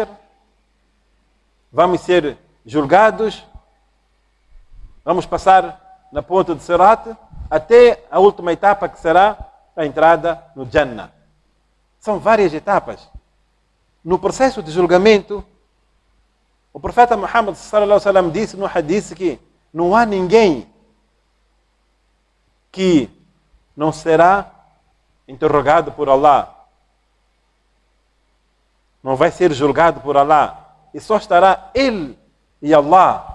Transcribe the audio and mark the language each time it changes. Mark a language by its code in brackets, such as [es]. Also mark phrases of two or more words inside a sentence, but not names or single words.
[pt] Vamos ser julgados. Vamos passar na ponta de Sirat até a última etapa, que será a entrada no Jannah. São várias etapas. No processo de julgamento, o profeta Muhammad [ar] صلى الله عليه وسلم [pt] disse no hadith que não há ninguém que não será interrogado por Allah. Não vai ser julgado por Allah. E só estará ele e Allah.